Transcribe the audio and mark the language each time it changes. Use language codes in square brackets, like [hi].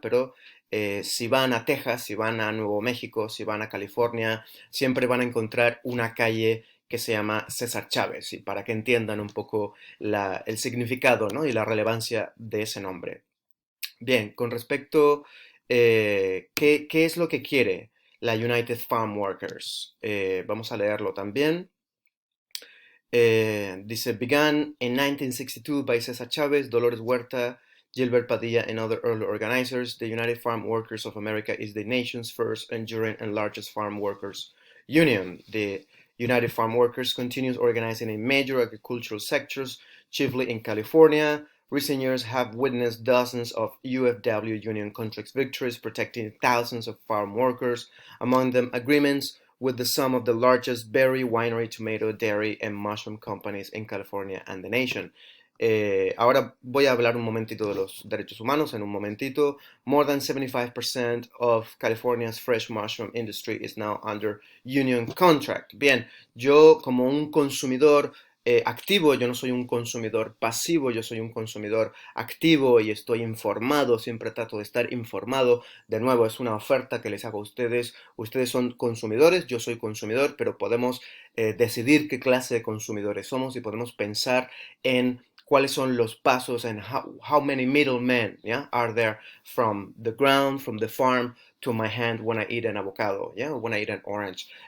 [es] Pero si van a Texas, si van a Nuevo México, si van a California, siempre van a encontrar una calle que se llama César Chávez, y para que entiendan un poco el significado, ¿no? Y la relevancia de ese nombre. Bien, con respecto, ¿qué es lo que quiere la United Farm Workers? Vamos a leerlo también. Dice, [en] began in 1962 by Cesar Chavez, Dolores Huerta, Gilbert Padilla, and other early organizers, the United Farm Workers of America is the nation's first, enduring, and largest farm workers union. The United Farm Workers continues organizing in major agricultural sectors, chiefly in California. Recent years have witnessed dozens of UFW union contract victories, protecting thousands of farm workers, among them agreements with some of the largest berry, winery, tomato, dairy, and mushroom companies in California and the nation. [es] Ahora voy a hablar un momentito de los derechos humanos, en un momentito. [en] More than 75% of California's fresh mushroom industry is now under union contract. [es] Bien, yo como un consumidor activo, yo no soy un consumidor pasivo, yo soy un consumidor activo y estoy informado, siempre trato de estar informado. De nuevo, es una oferta que les hago a ustedes. Ustedes son consumidores, yo soy consumidor, pero podemos decidir qué clase de consumidores somos y podemos pensar en cuáles son los pasos [en] and how many middlemen, yeah, are there from the ground, from the farm to my hand when I eat an avocado, yeah, when I eat an orange.